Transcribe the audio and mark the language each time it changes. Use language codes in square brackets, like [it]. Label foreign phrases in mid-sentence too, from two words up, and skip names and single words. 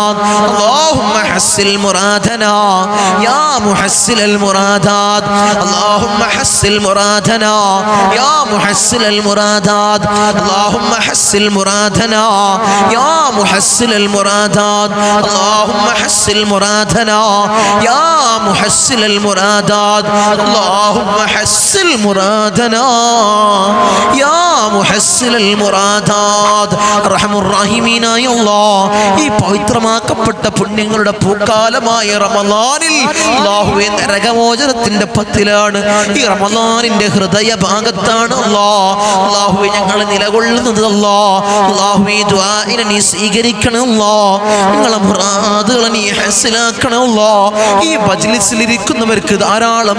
[ar] اللهم حسن مرادنا يا محسن المرادات اللهم حسن مرادنا يا محسن المرادات اللهم حسن مرادنا يا محسن المرادات اللهم حسن مرادنا يا محسن المرادات اللهم حسن مرادنا يا محسن المرادات [ml] അർഹമുർ റഹീമീനായ അല്ലാഹ് ഈ പവിത്രമാക്കപ്പെട്ട പുണ്യങ്ങളുടെ പൂക്കാലമായ റമളാനിൽ അല്ലാഹുവേ നരകമോചനത്തിന്റെ പത്തിലാണ് ഈ റമളാനിന്റെ ഹൃദയ ഭാഗത്താണ് അല്ലാഹുവേ ഞങ്ങൾ നിലകൊള്ളുന്നത് അല്ലാഹുവേ ദുആഇനെ നീ സ്വീകരിക്കണം ഞങ്ങളെ മുറാദുകളെ നീ ഹസനാക്കണം ഈ മജ്ലിസിൽ ഇരിക്കുന്നവർക്ക് ധാരാളം